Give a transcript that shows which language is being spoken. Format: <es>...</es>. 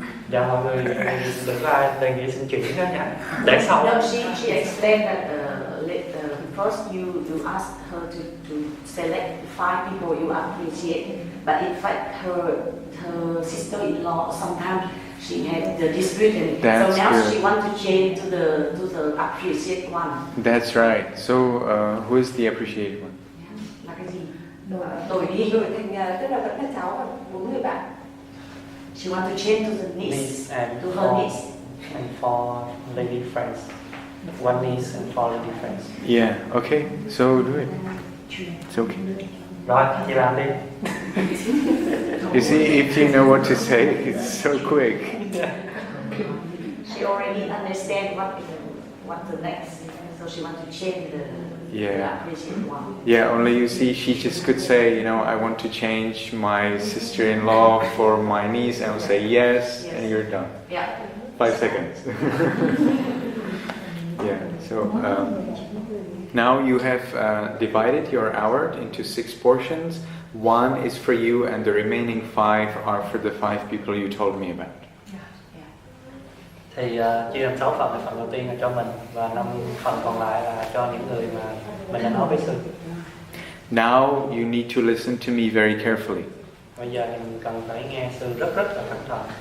<vi>Dạ mọi người đừng có ai đề nghị xin chuyển đó nha. Để sau.</vi> <en>No, she explained that first you asked her to select 5 people you appreciate, but in fact her sister-in-law sometimes she had the dispute, and so now good. she wants to change to the appreciate one. That's right. So who is the appreciated one?</en> <vi>Là cái gì? đổi đi đổi thành tức là vẫn là cháu và 4 người bạn.</vi> <en>She wants to change to the niece, and to her niece. And 4 lady friends. 1 niece and 4 lady friends. Yeah. Okay. So do it. It's okay.</en> <vi>Rồi, chị làm đi.</vi> <en>You see, if you know what to say, it's so quick. She already understands what the next, so she wants to change the appreciate one. Yeah, only you see, she just could say, I want to change my sister-in-law for my niece, and I would say yes, and you're done. Yeah. 5 seconds. Yeah, so now you have divided your hour into 6 portions. 1 is for you, and the remaining 5 are for the 5 people you told me about.</en> <vi>Thì chia làm 6 phần, phần đầu tiên là cho mình và 5 phần còn lại là cho những người mà mình đã nói với sư.</vi> <en>Now you need to listen to me very carefully.</en> <vi>Bây giờ thì mình cần phải nghe sư rất là cẩn thận.</vi>